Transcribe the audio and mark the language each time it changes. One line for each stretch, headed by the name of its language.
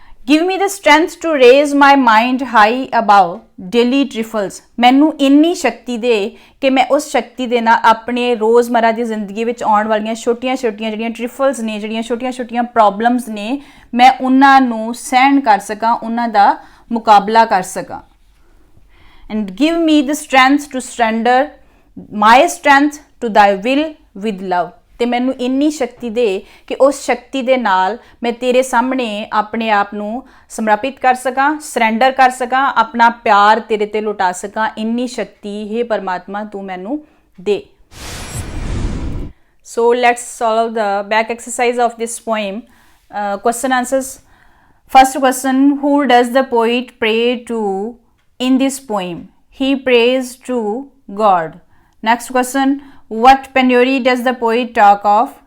English: Give me the strength to raise my mind high above daily trifles.
Punjabi: ਮੈਨੂੰ ਇੰਨੀ ਸ਼ਕਤੀ ਦੇ ਕਿ ਮੈਂ ਉਸ ਸ਼ਕਤੀ ਦੇ ਨਾਲ ਆਪਣੇ ਰੋਜ਼ਮਰਾ ਦੀ ਜ਼ਿੰਦਗੀ ਵਿੱਚ ਆਉਣ ਵਾਲੀਆਂ ਛੋਟੀਆਂ-ਛੋਟੀਆਂ ਜਿਹੜੀਆਂ ਟ੍ਰਿਫਲਸ ਨੇ, ਜਿਹੜੀਆਂ ਛੋਟੀਆਂ-ਛੋਟੀਆਂ ਪ੍ਰੋਬਲਮਸ ਨੇ, ਮੈਂ ਉਹਨਾਂ ਨੂੰ ਸਹਿਣ ਕਰ ਸਕਾਂ, ਉਹਨਾਂ ਦਾ ਮੁਕਾਬਲਾ ਕਰ ਸਕਾਂ.
English: And give me the strength to surrender my strength to thy will with love.
Punjabi: ਤੇ ਮੈਨੂੰ ਇੰਨੀ ਸ਼ਕਤੀ ਦੇ ਕਿ ਉਸ ਸ਼ਕਤੀ ਦੇ ਨਾਲ ਮੈਂ ਤੇਰੇ ਸਾਹਮਣੇ ਆਪਣੇ ਆਪ ਨੂੰ ਸਮਰਪਿਤ ਕਰ ਸਕਾਂ, ਸਰੈਂਡਰ ਕਰ ਸਕਾਂ, ਆਪਣਾ ਪਿਆਰ ਤੇਰੇ ਤੇ ਲੁਟਾ ਸਕਾਂ. ਇੰਨੀ ਸ਼ਕਤੀ ਹੈ ਪਰਮਾਤਮਾ ਤੂੰ ਮੈਨੂੰ ਦੇ.
English: So let's solve the back exercise of this poem. Question answers. First question, who does the poet pray to in this poem? He prays to God. Next question, what penury does the poet talk of?